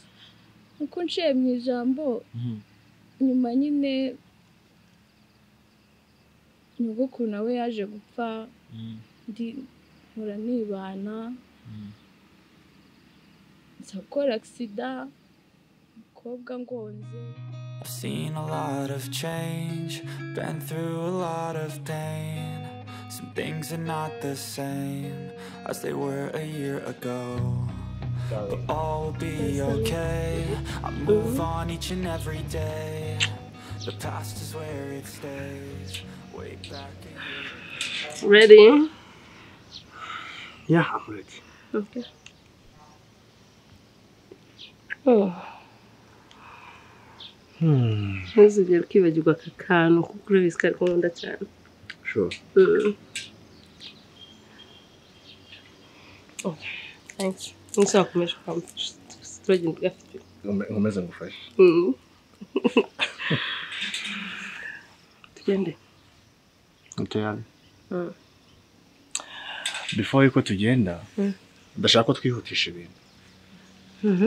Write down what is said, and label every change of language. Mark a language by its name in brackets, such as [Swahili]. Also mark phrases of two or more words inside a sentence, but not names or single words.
[Kinyarwanda] uko nciye mu ijambo nyuma nyine nyogokuru nawe yaje gupfa ndi nkora nibana nzakora accident umukobwa ngonze [English] I've seen a lot of change, been through a lot of pain. Some things are not the same as they were a year ago. but all will be okay. I move on each and every day. The past is where it stays. Way back in Ready? Yeah, I'm ready. Okay. Oh. [Kinyarwanda] Ntuzigere ukibagirwa aka kantu kuko urabizi ko ari nkunda cyane. [English] Sure. Okay. Thanks. [Kinyarwanda] Nzakomeje kwamfasha. Turagenda gafite. Nkomeze ngufashe. Tugende. Ntiyari. Before yuko tugenda, ndashaka ko twihutisha ibintu.